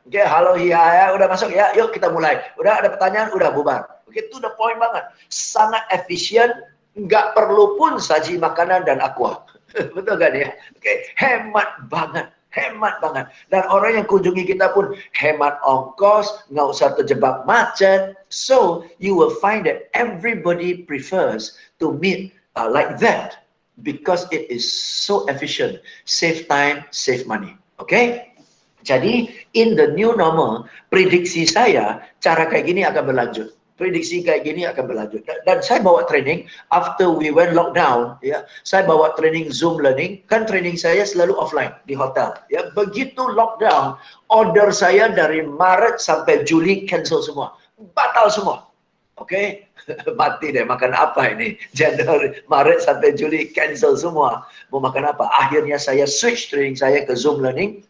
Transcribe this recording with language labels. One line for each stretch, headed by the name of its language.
Indonesian: Oke, halo, ya, udah masuk ya, yuk kita mulai. Udah ada pertanyaan, udah bubar. Oke,
English: to the point
Indonesian: banget. Sangat efisien, Nggak perlu pun saji makanan dan aqua. Betul kan ya? Oke, hemat banget. Hemat banget. Dan orang yang kunjungi kita pun hemat ongkos, nggak usah terjebak macet.
English: So, you will find that everybody prefers to meet like that. Because it is so efficient. Save time, save money. Okay?
Indonesian: Jadi,
English: in the new normal,
Indonesian: prediksi saya, cara kayak gini akan berlanjut. Prediksi kayak gini akan berlanjut. Dan saya bawa training
English: after we went lockdown,
Indonesian: ya. Saya bawa training Zoom learning, kan training saya selalu offline di hotel, ya. Begitu lockdown, order saya dari Maret sampai Juli cancel semua. Batal semua. Oke? Mati deh, makan apa ini? Januari, Maret sampai Juli cancel semua. Mau makan apa? Akhirnya saya switch training saya ke Zoom learning.